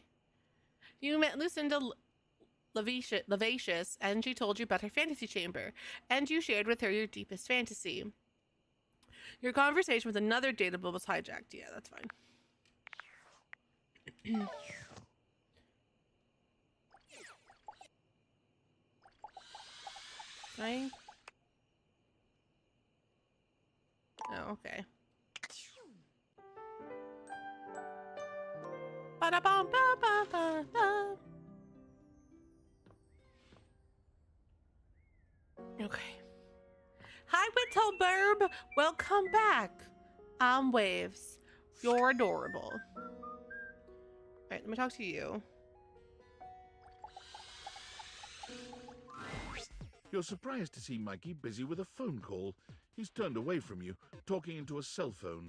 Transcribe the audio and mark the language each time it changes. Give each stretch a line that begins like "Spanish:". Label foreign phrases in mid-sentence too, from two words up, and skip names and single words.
English: You met Lucinda Lavacious and she told you about her fantasy chamber, and you shared with her your deepest fantasy. Your conversation with another dateable was hijacked. Yeah, that's fine. Right? Oh, okay. Ba-da-bum-ba-ba-ba-ba. Okay. Hi, Whittle Burb. Welcome back. I'm Waves. You're adorable. All right, let me talk to you. You're surprised to see Mikey busy with a phone call. He's turned away from you, talking into a cell phone.